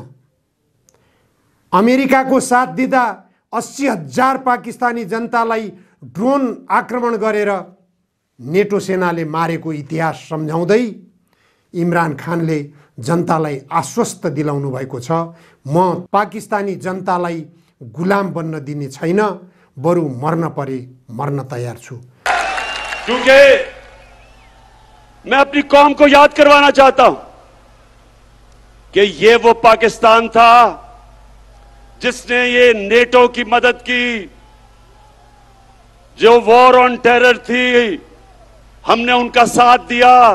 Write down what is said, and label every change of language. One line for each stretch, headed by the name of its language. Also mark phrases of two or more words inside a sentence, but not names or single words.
Nepali: अमेरिकाको साथ दिँदा 80,000 पाकिस्तानी जनतालाई ड्रोन आक्रमण गरेर नेटो सेनाले मारेको इतिहास सम्झाउँदै इमरान खानले जनतालाई आश्वस्त दिलाउनु भएको छ, म पाकिस्तानी जनतालाई गुलाम बन्न दिने छैन, बरु मर्न परे मर्न तैयार छु।
Urdu: کیونکہ میں اپنی قوم کو یاد کروانا چاہتا ہوں کہ یہ وہ پاکستان تھا جس نے یہ نیٹو کی مدد کی، جو
English: war on terror
Urdu: تھی، ہم نے ان کا ساتھ دیا.